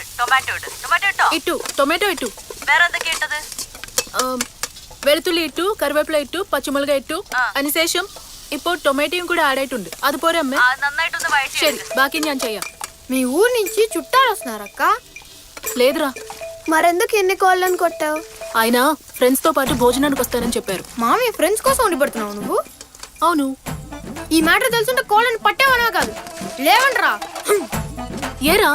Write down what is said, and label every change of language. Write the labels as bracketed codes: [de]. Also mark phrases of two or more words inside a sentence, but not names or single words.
[kn] ಟೊಮ್ಯಾಟೊ ಇಡು ಟೊಮ್ಯಾಟೊ ಇಟ್ಟು ಇಟ್ಟು ಟೊಮೆಟೊ ಇಟ್ಟು [ml] ಬೇರೆ എന്തൊക്കെ ഇട്ടത് വെളുത്തുള്ളി ഇട്ടു കറിവേപ്പില ഇട്ടു പച്ചമുളക് ഇട്ടു അതിനുശേഷം ഇപ്പോൾ ടൊമാറ്റോയും കൂടെ ആഡ് ആയിട്ടുണ്ട് അതുപോലെ അമ്മ അത് നന്നായിട്ടൊന്ന് വഴറ്റി ശരി ബാക്കി ഞാൻ ചെയ്യാം [te] మీ ఊరు నుంచి చుట్టాలు వస్తున్నారక్క లేదురా మరెందుకు ఎన్ని కోళ్ళని కొట్టావు? ఆయన ఫ్రెండ్స్ తో పాటు భోజనానికి వస్తానని చెప్పారు. మామయ్య ఫ్రెండ్స్ కోసం ఉండి పడుతున్నావు నువ్వు? అవును. ఈ మ్యాటర్ తెలుసుంటే కోళ్ళని పట్టేవనా కాదు లేవంట్రా. ఏరా